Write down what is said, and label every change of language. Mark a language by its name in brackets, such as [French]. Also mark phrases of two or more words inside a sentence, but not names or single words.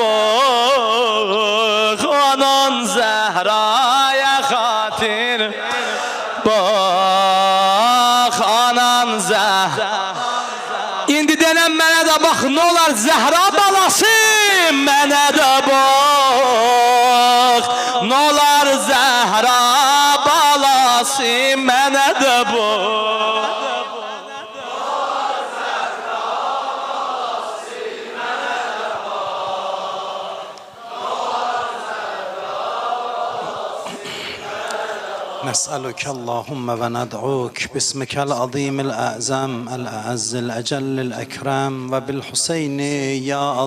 [Azerbaijani] bax, anan Zəhraya xatir, bax anan Zəhraya. İndi denən mənə də bax, nə olar Zəhra balası, mənə də bax, nə olar Zəhra balası, mənə də bax. [Arabic] نسألك اللهم وندعوك باسمك العظيم الأعظم الأعز الأجل الأكرم وبالحسين يا